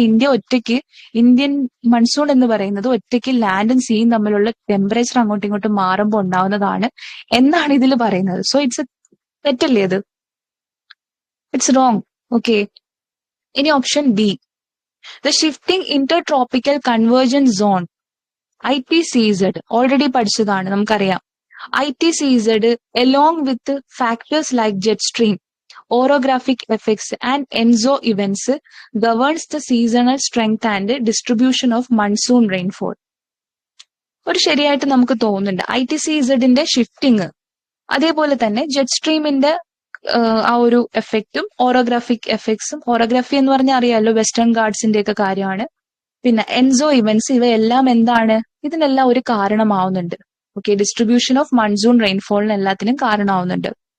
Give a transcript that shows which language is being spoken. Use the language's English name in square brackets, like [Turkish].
[Malayalam] India ഒറ്റയ്ക്ക്, Indian monsoon എന്ന് പറയുന്നത് ഒറ്റയ്ക്ക് ലാൻഡും സീയും തമ്മിലുള്ള ടെമ്പറേച്ചർ അങ്ങോട്ടും ഇങ്ങോട്ടും മാറുമ്പോൾ ഉണ്ടാവുന്നതാണ് എന്നാണ് ഇതിൽ പറയുന്നത്. സോ ഇറ്റ്സ് തെറ്റല്ലേ അത്? [English] It's wrong. [Malayalam] ഓക്കെ, ഇനി option B. The shifting Inter tropical convergence zone, ITCZ, already പഠിച്ചതാണ്, നമുക്കറിയാം. [English] ITCZ along with factors like jet stream, orographic effects and ENSO events governs the seasonal strength and distribution of monsoon rainfall. [Malayalam] ഒരു ശരിയായിട്ട് നമുക്ക് തോന്നുന്നുണ്ട്. ITCZന്റെ shifting, അതേപോലെ തന്നെ jet സ്ട്രീമിന്റെ ആ ഒരു എഫക്റ്റും ഓറോഗ്രാഫിക് എഫക്ട്സും. ഓറോഗ്രാഫി എന്ന് പറഞ്ഞാൽ അറിയാലോ, വെസ്റ്റേൺ ഗാർഡ്സിന്റെ ഒക്കെ കാര്യമാണ്. പിന്നെ എൻസോ ഇവന്റ്സ്, ഇവയെല്ലാം എന്താണ്? ഇതിനെല്ലാം ഒരു കാരണമാവുന്നുണ്ട്. ഓക്കെ, ഡിസ്ട്രിബ്യൂഷൻ ഓഫ് മൺസൂൺ റെയിൻഫോളിന് എല്ലാത്തിനും കാരണമാവുന്നുണ്ട്.